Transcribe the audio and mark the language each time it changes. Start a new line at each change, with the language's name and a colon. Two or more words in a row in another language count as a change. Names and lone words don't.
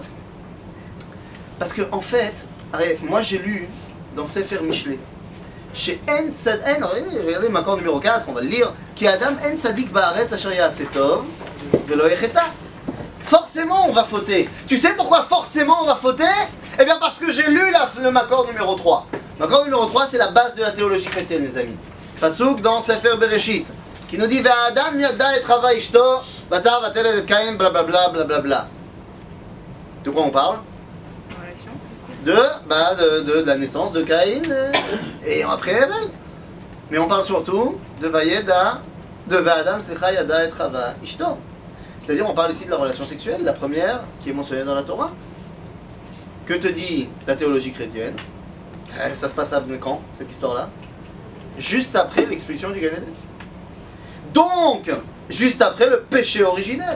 French: Parce que en fait, moi j'ai lu dans Sefer Mishlei, chez regardez Makor numéro 4, on va le lire,
Hebrew: כי אדם אין צדיק בארץ אשר יעשה טוב ולא יחטא.
French: Forcément on va fauter. Tu sais pourquoi forcément on va fauter? Eh bien parce que j'ai lu le Makor numéro 3. Makor numéro 3 c'est la base de la théologie chrétienne les amis. Pasuk dans Sefer Bereshit, qui nous dit
Hebrew: והאדם ידע את חוה אשתו ותהר ותלד את קין
French: blablabla blablabla. De quoi on parle? De la naissance de Caïn et après Abel. Mais on parle surtout de Vayeda, de Ve'adam secha
Hebrew: ידע את חוה אשתו.
French: C'est-à-dire on parle ici de la relation sexuelle, la première qui est mentionnée dans la Torah. Que te dit la théologie chrétienne? Ça se passe à quand cette histoire-là? Juste après l'expulsion du Gan Eden. Donc, juste après le péché originel.